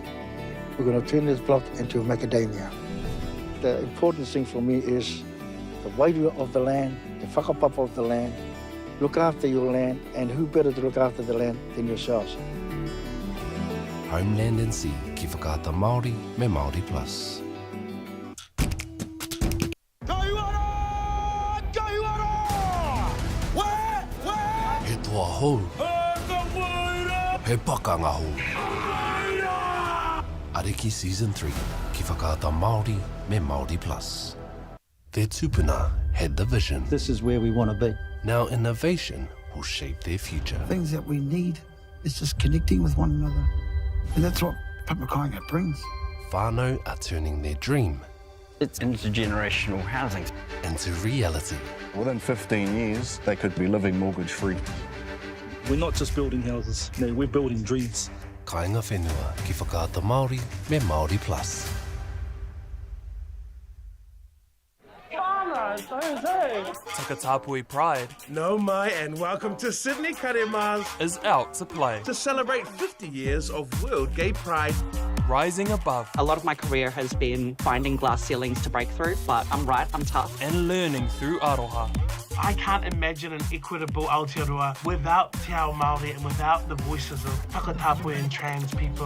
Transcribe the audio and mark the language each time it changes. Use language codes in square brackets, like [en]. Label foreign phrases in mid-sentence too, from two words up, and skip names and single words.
[en] We're going to turn this block into macadamia. The important thing for me is the wairu of the land, the whakapapa of the land. Look after your land, and who better to look after the land than yourselves? Homeland and Sea, [mi] Ki Whakaata Māori, Me Māori Plus. He toa hou. He pakanga hou. Ariki Season 3, Ki Whakaata Māori, Me Māori Plus. [en] Their tupuna had the vision. This is where we want to be. Now innovation will shape their future. Things that we need is just connecting with one another. And that's what Papakainga brings. Whānau are turning their dream. It's intergenerational housing. Into reality. Within 15 years, they could be living mortgage-free. We're not just building houses, no, we're building dreams. [mi] Kāinga whenua, Ki Whakaata Māori, Me Māori Plus. [en] Takatapui Pride [mi] No mai [en] and welcome to Sydney Karemals is out to play to celebrate 50 years of World Gay Pride. Rising above. A lot of my career has been finding glass ceilings to break through, but I'm tough. And learning through aroha. I can't imagine an equitable Aotearoa without [mi] Te Ao Māori [en] and without the voices of Takatapui and trans people.